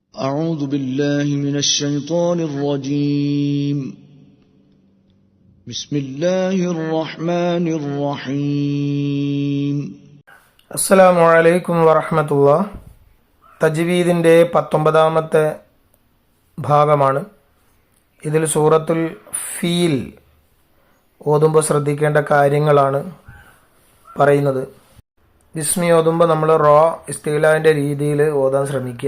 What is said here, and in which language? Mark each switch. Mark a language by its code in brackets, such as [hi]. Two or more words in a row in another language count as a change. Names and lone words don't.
[ar] أعوذ بالله من الشيطان الرجيم بسم الله الرحمن الرحيم السلام عليكم ورحمة الله. [ml] തജ്വീദിൻ്റെ 19ാമത്തെ ഭാഗമാണ്. ഇതിൽ സൂറത്തുൽ ഫീൽ ഓതുമ്പോൾ ശ്രദ്ധിക്കേണ്ട കാര്യങ്ങളാണ് പറയുന്നത്. ബിസ്മി ഓതുമ്പോൾ നമ്മൾ റോ ഇസ്തിഗ്ലാലിൻ്റെ രീതിയിൽ ഓതാൻ ശ്രമിക്കുക.